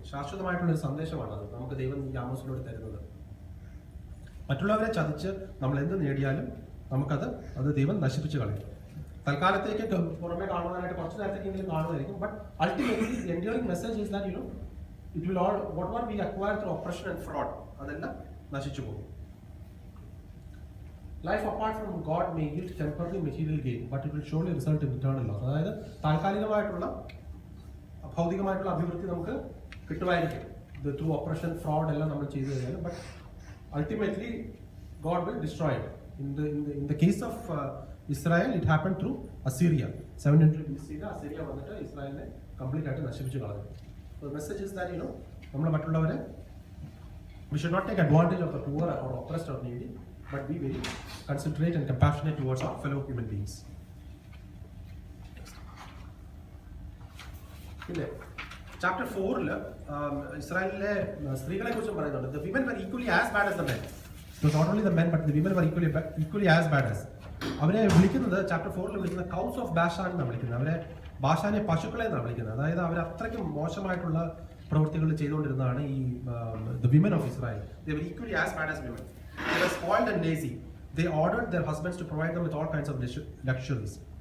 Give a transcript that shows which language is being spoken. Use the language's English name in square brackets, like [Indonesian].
[Malayalam] ശാശ്വതമായിട്ടുള്ള ഒരു സന്ദേശമാണ് അത് നമുക്ക് ദൈവം ഈ ആമോസിലൂടെ തരുന്നത്. മറ്റുള്ളവരെ ചതിച്ച് നമ്മൾ എന്ത് നേടിയാലും അത് ദൈവം നശിപ്പിച്ച് കളയും. തൽക്കാലത്തേക്ക് പുറമെ കാണുവാനായിട്ട് കുറച്ച് നേരത്തേക്കെങ്കിലും കാണുമായിരിക്കും, [English] but ultimately the enduring message is that it will all whatever we acquire through oppression and fraud [Malayalam] adellam nashichu pogum. [English] Life apart from God may yield temporary material gain, but it will surely result in eternal loss. [Malayalam] അതായത് താൽക്കാലികമായിട്ടുള്ള ഭൗതികമായിട്ടുള്ള അഭിവൃദ്ധി നമുക്ക് കിട്ടുമായിരിക്കും [English] through oppression fraud [Malayalam] എല്ലാം നമ്മൾ ചെയ്തു കഴിഞ്ഞാൽ, [English] But ultimately God will destroy it. In the case of Israel, it happened through Assyria. [Malayalam] 700 BC അസീരിയ വന്നിട്ട് ഇസ്രായേലിനെ കംപ്ലീറ്റ് ആയിട്ട് നശിപ്പിച്ചു കളഞ്ഞു. [English] So the message is that [Malayalam] നമ്മൾ മറ്റുള്ളവരെ [English] we should not take advantage of the poor or oppressed or needy, but be very considerate and compassionate towards our fellow human beings. [Malayalam] പിന്നെ chapter 4 ഇസ്രായേലിലെ സ്ത്രീകളെ കുറിച്ചും പറയുന്നുണ്ട്. [English] The women were equally as bad as the men. It was not only the men, but the women were equally as bad as. [Malayalam] അവരെ വിളിക്കുന്നത് chapter 4 വിളിക്കുന്നത് cows of Bashan എന്നാണ് വിളിക്കുന്നത്. അവരെ ബാഷാനെ പശുക്കളെ എന്നാണ് വിളിക്കുന്നത്. അതായത് അവർ അത്രയ്ക്കും മോശമായിട്ടുള്ള പ്രവൃത്തികൾ ചെയ്തുകൊണ്ടിരുന്നതാണ് ഈ [English] the women of Israel. They were equally as bad as women. They were spoiled and lazy. They ordered their husbands to provide them with all kinds of luxuries.